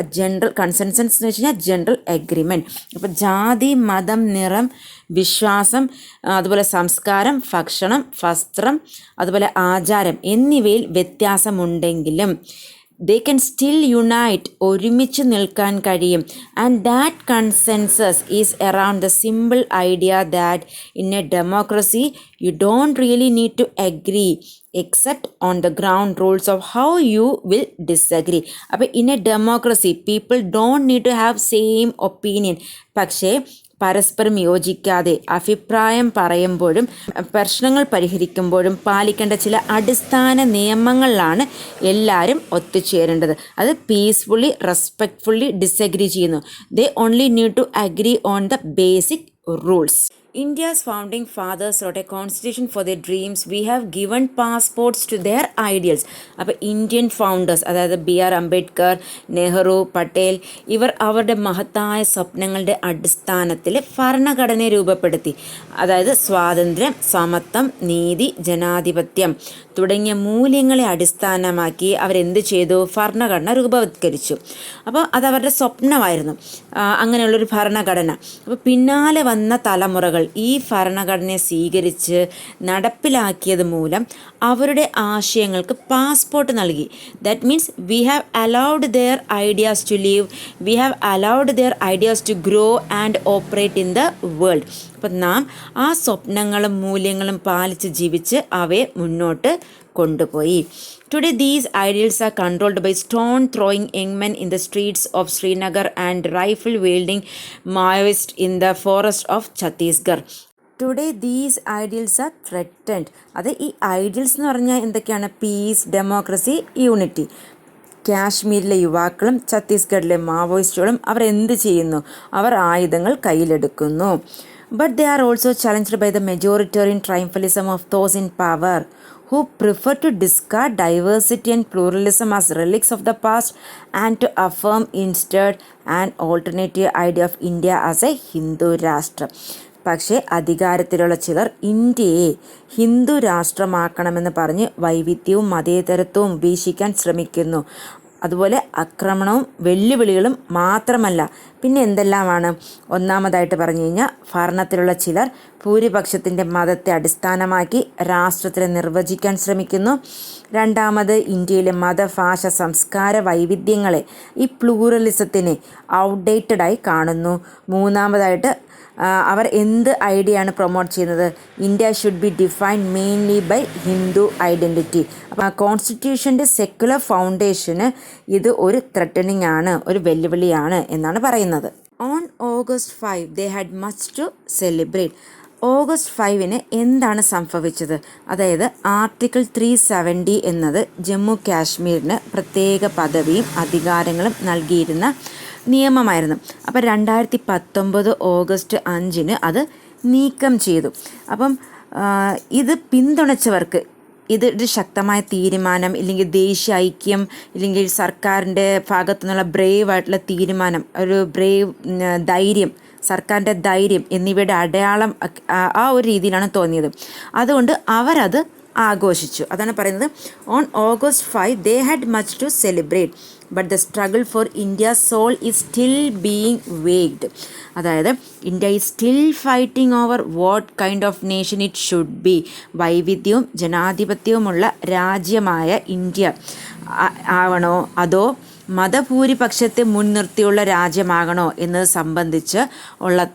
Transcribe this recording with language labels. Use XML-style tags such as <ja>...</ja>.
<ml>General consensus എന്ന് വെച്ച് കഴിഞ്ഞാൽ ജനറൽ എഗ്രിമെൻറ്റ്. അപ്പോൾ ജാതി, മതം, നിറം, വിശ്വാസം, അതുപോലെ സംസ്കാരം, ഭക്ഷണം, വസ്ത്രം, അതുപോലെ ആചാരം എന്നിവയിൽ വ്യത്യാസമുണ്ടെങ്കിലും</ml> <en>they can still unite,</en> <ml>ഒരുമിച്ച് നിൽക്കാൻ കഴിയും.</ml> <en>And that consensus is around the simple idea that in a democracy you don't really need to agree except on the ground rules of how you will disagree.</en> <ml>അപ്പോൾ</ml> <en>in a democracy people don't need to have same opinion.</en> <ml>പക്ഷേ പരസ്പരം യോജിക്കാതെ അഭിപ്രായം പറയുമ്പോഴും പ്രശ്നങ്ങൾ പരിഹരിക്കുമ്പോഴും പാലിക്കേണ്ട ചില അടിസ്ഥാന നിയമങ്ങളിലാണ് എല്ലാവരും ഒത്തുചേരേണ്ടത്. അത് പീസ്ഫുള്ളി, റെസ്പെക്ട്ഫുള്ളി ഡിസഗ്രി ചെയ്യുന്നു.</ml> <en>They only need to agree on the basic rules. India's founding fathers wrote a constitution for their dreams. We have given passports to their ideals.</en> <ml>അപ്പോൾ ഇന്ത്യൻ ഫൗണ്ടേഴ്സ്, അതായത് BR അംബേദ്കർ, നെഹ്റു, പട്ടേൽ, ഇവർ അവരുടെ മഹത്തായ സ്വപ്നങ്ങളുടെ അടിസ്ഥാനത്തിൽ ഭരണഘടനയെ രൂപപ്പെടുത്തി. അതായത് സ്വാതന്ത്ര്യം, സമത്വം, നീതി, ജനാധിപത്യം തുടങ്ങിയ മൂല്യങ്ങളെ അടിസ്ഥാനമാക്കി അവരെന്ത് ചെയ്തു? ഭരണഘടന രൂപവത്കരിച്ചു. അപ്പോൾ അതവരുടെ സ്വപ്നമായിരുന്നു അങ്ങനെയുള്ളൊരു ഭരണഘടന. അപ്പോൾ പിന്നാലെ വന്ന തലമുറകൾ ഈ ഭരണഘടനയെ സ്വീകരിച്ച് നടപ്പിലാക്കിയത് മൂലം അവരുടെ ആശയങ്ങൾക്ക് പാസ്പോർട്ട് നൽകി.</ml> <en>That means we have allowed their ideas to leave, we have allowed their ideas to grow and operate in the world.</en> <ml>അപ്പം നാം ആ സ്വപ്നങ്ങളും മൂല്യങ്ങളും പാലിച്ച് ജീവിച്ച് അവയെ മുന്നോട്ട് കൊണ്ടുപോയി.</ml> <en>Today these ideals are controlled by stone throwing young men in the streets of Srinagar and rifle wielding Maoists in the forest of Chhattisgarh. Today these ideals are threatened.</en> <ml>അത് ഈ ഐഡിയൽസ് എന്ന് പറഞ്ഞാൽ എന്തൊക്കെയാണ്? Piece, democracy, unity. കാശ്മീരിലെ യുവാക്കളും ഛത്തീസ്ഗഡിലെ മാവോയിസ്റ്റുകളും അവർ എന്ത് ചെയ്യുന്നു? അവർ ആയുധങ്ങൾ കയ്യിലെടുക്കുന്നു.</ml> <en>But they are also challenged by the majoritarian triumphalism of those in power who prefer to discard diversity and pluralism as relics of the past and to affirm instead an alternative idea of India as a Hindu രാഷ്ട്രം.</en> <ml>പക്ഷേ അധികാരത്തിലുള്ള ചിലർ ഇന്ത്യയെ ഹിന്ദു രാഷ്ട്രമാക്കണമെന്ന് പറഞ്ഞ് വൈവിധ്യവും മതേതരത്വവും വീക്ഷിക്കാൻ ശ്രമിക്കുന്നു. അതുപോലെ ആക്രമണവും വെല്ലുവിളികളും മാത്രമല്ല, പിന്നെ എന്തെല്ലാമാണ്? ഒന്നാമതായിട്ട് പറഞ്ഞു കഴിഞ്ഞാൽ ഭരണത്തിലുള്ള ചിലർ ഭൂരിപക്ഷത്തിൻ്റെ മതത്തെ അടിസ്ഥാനമാക്കി രാഷ്ട്രത്തെ നിർവചിക്കാൻ ശ്രമിക്കുന്നു. രണ്ടാമത് ഇന്ത്യയിലെ മത, ഭാഷ, സംസ്കാര വൈവിധ്യങ്ങളെ, ഈ പ്ലൂറലിസത്തിനെ ഔട്ട്ഡേറ്റഡായി കാണുന്നു. മൂന്നാമതായിട്ട് അവർ എന്ത് ഐഡിയ ആണ് പ്രൊമോട്ട് ചെയ്യുന്നത്?</ml> <en>India should be defined mainly by Hindu identity.</en> <ml>അപ്പോൾ കോൺസ്റ്റിറ്റ്യൂഷൻ്റെ സെക്യുലർ ഫൗണ്ടേഷന് ഇത് ഒരു ത്രെറ്റനിങ് ആണ്, ഒരു വെല്ലുവിളിയാണ് എന്നാണ് പറയുന്നത്.</ml> <en>On August 5 they had much to celebrate.</en> <ml>August 5 എന്താണ് സംഭവിച്ചത്? അതായത് ആർട്ടിക്കിൾ 370 എന്നത് ജമ്മു കാശ്മീരിന് പ്രത്യേക പദവിയും അധികാരങ്ങളും നൽകിയിരുന്ന നിയമമായിരുന്നു. അപ്പോൾ 2019 August 5 അത് നീക്കം ചെയ്തു. അപ്പം ഇത് പിന്തുണച്ചവർക്ക് ഇതൊരു ശക്തമായ തീരുമാനം, ഇല്ലെങ്കിൽ ദേശീയ ഐക്യം, ഇല്ലെങ്കിൽ സർക്കാരിൻ്റെ ഭാഗത്തു നിന്നുള്ള ബ്രേവ് ആയിട്ടുള്ള തീരുമാനം, ഒരു ബ്രേവ് ധൈര്യം, സർക്കാരിൻ്റെ ധൈര്യം എന്നിവയുടെ അടയാളം ആ ഒരു രീതിയിലാണ് തോന്നിയത്. അതുകൊണ്ട് അവരത് ആഘോഷിച്ചു. അതാണ് പറയുന്നത്</ml> <en>On August 5 they had much to celebrate but the struggle for India's soul is still being waged.</en> <ml>അതായത്</ml> <en>India is still fighting over what kind of nation it should be.</en> <ml>വൈവിധ്യവും ജനാധിപത്യവുമുള്ള രാജ്യമായ ഇന്ത്യ ആവണോ അതോ മതഭൂരിപക്ഷത്തെ മുൻനിർത്തിയുള്ള രാജ്യമാകണോ എന്നത് സംബന്ധിച്ച് ഉള്ള</ml>